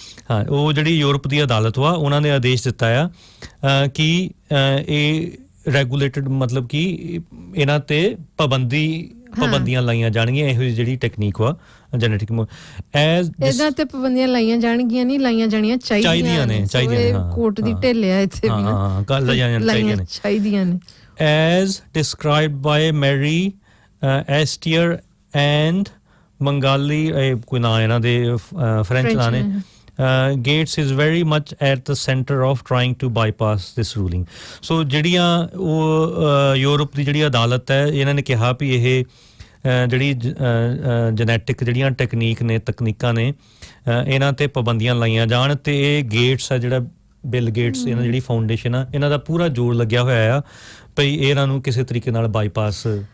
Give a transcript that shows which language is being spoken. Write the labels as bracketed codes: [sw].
[pa] ਹਾਂ, ਉਹ ਜਿਹੜੀ ਯੂਰਪ ਦੀ ਅਦਾਲਤ ਵਾ ਉਹਨਾਂ ਨੇ ਆਦੇਸ਼ ਦਿੱਤਾ ਆ ਕਿ ਇਹ ਰੈਗੂਲੇਟਡ ਮਤਲਬ ਕਿ ਇਹਨਾਂ ਤੇ ਪਾਬੰਦੀਆਂ ਲਾਈਆਂ ਜਾਣਗੀਆਂ। ਇਹੋ ਜਿਹੀ ਜਿਹੜੀ ਟੈਕਨੀਕ ਵਾ ਜੈਨੇਟਿਕ ਇਹਨਾਂ ਤੇ ਪਾਬੰਦੀਆਂ ਲਾਈਆਂ ਜਾਣਗੀਆਂ ਨਹੀਂ, ਲਾਈਆਂ ਜਾਣੀਆਂ ਚਾਹੀਦੀਆਂ ਨੇ। ਕੋਰਟ ਦੀ ਢਿੱਲ ਆ ਇੱਥੇ ਵੀ ਨਾ, ਲਾਈਆਂ ਚਾਹੀਦੀਆਂ ਨੇ। [en] As described by Mary Estier and Mangali, [pa] ਕੋਈ ਨਾਂ ਇਹਨਾਂ ਦੇ ਫ੍ਰੈਂਚ ਨਾਂ ਨੇ, [en] Gates is very much at the center of trying to bypass this ruling. [pa] So ਜਿਹੜੀਆਂ ਉਹ ਯੂਰਪ ਦੀ ਜਿਹੜੀ ਅਦਾਲਤ ਹੈ ਇਹਨਾਂ ਨੇ ਕਿਹਾ ਵੀ ਇਹ ਜਿਹੜੀ ਜੈਨੇਟਿਕ ਜਿਹੜੀਆਂ ਤਕਨੀਕਾਂ ਨੇ ਇਹਨਾਂ ਤੇ ਪਾਬੰਦੀਆਂ ਲਾਈਆਂ ਜਾਣ, ਤੇ ਇਹ ਗੇਟਸ ਆ ਜਿਹੜਾ ਬਿਲ ਗੇਟਸ ਇਹਨਾਂ ਜਿਹੜੀ ਫਾਊਂਡੇਸ਼ਨ ਆ ਇਹਨਾਂ ਦਾ ਪੂਰਾ ਜ਼ੋਰ ਲੱਗਿਆ ਹੋਇਆ ਆ ਭਈ ਇਹਨਾਂ ਨੂੰ ਕਿਸੇ ਤਰੀਕੇ ਨਾਲ ਬਾਈਪਾਸ